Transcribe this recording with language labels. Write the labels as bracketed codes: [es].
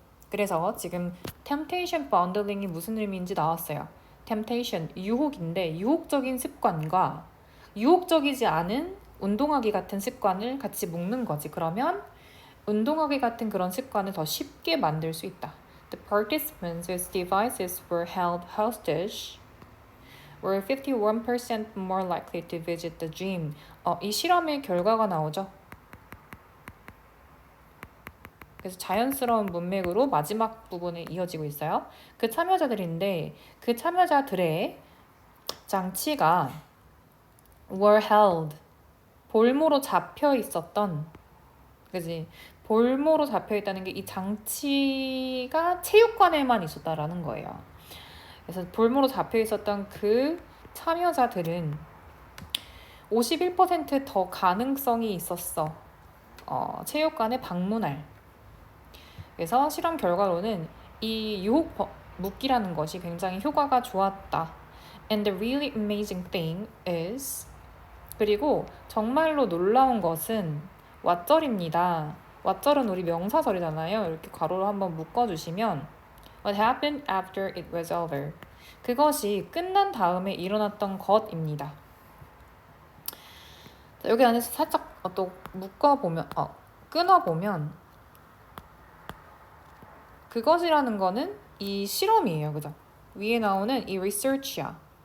[ko] 그래서 지금 temptation bundling이 무슨 의미인지 나왔어요. temptation 유혹인데 유혹적인 습관과 유혹적이지 않은 운동하기 같은 습관을 같이 묶는 거지. 그러면 운동하기 같은 그런 습관을 더 쉽게 만들 수 있다. [en] The participants whose devices were held hostage were 51% more likely to visit the gym. [ko] 이 실험의 결과가 나오죠. 그래서 자연스러운 문맥으로 마지막 부분에 이어지고 있어요. 그 참여자들인데 그 참여자들의 장치가 [en] were held [ko] 볼모로 잡혀 있었던 그지 볼모로 잡혀 있다는 게 이 장치가 체육관에만 있었다라는 거예요. 그래서 볼모로 잡혀 있었던 그 참여자들은 51%더 가능성이 있었어. 체육관에 방문할. 그래서 실험 결과로는 이 유혹 묶기라는 것이 굉장히 효과가 좋았다. [en] And the really amazing thing is [ko] 그리고 정말로 놀라운 것은 왓절입니다. 왓절은 우리 명사절이잖아요. 이렇게 괄호로 한번 묶어주시면 [en] What happened after it was over? [ko] 그것이 끝난 다음에 일어났던 것입니다. 자, 여기 안에서 살짝 또 묶어보면 끊어보면 그것이라는 거는 이 실험이에요. 그죠? 위에 나오는 이 research야.